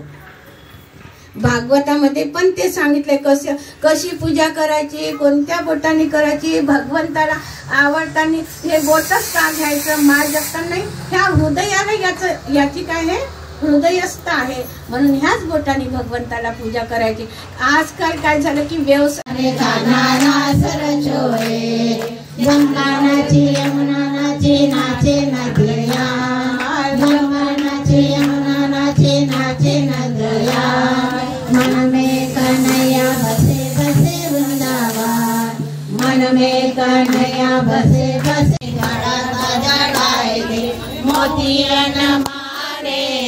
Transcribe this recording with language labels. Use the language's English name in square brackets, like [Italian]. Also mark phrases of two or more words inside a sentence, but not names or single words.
[Marathi] भागवतामध्ये पण ते सांगितलंय कशी पूजा करायची, कोणत्या बोटाने करायची, भगवंताला आवडताना हे बोटच का घ्यायचं, माळ जपताना नाही, ह्या हृदयाला याची काय आहे, हृदयस्थ आहे म्हणून ह्याच बोटाने भगवंताला पूजा करायची। आजकाल काय झालं की व्यवसाय [Hindi] मन में कन्हैया बसे बसे वृंदावन मन में कन्हैया बसे बसे जड़ाए मोतियन मारे